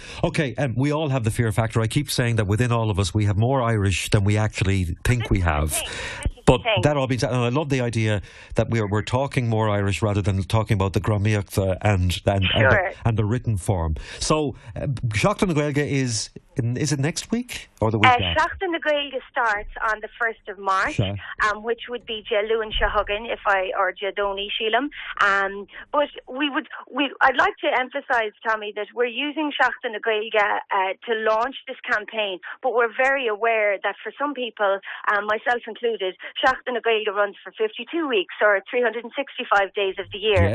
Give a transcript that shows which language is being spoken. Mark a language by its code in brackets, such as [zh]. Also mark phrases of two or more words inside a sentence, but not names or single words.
[en] Okay, we all have the fear factor. I keep saying that within all of us we have more Irish than we actually think we have. But that all being said, and I love the idea that we're talking more Irish rather than talking about the Grámaíocht and the written form. So, Seachtain na Gaeilge is it next week or the week after? Seachtain na Gaeilge starts on the 1st of March, which would be [ga] Luan Shahugan [en] or [ga] Jadoni Sheelam. [en] But I'd like to emphasise, Tommy, that we're using Seachtain na Gaeilge to launch this campaign, but we're very aware that for some people, myself included, Seachtain na Gaeilge runs for 52 weeks or 365 days of the year.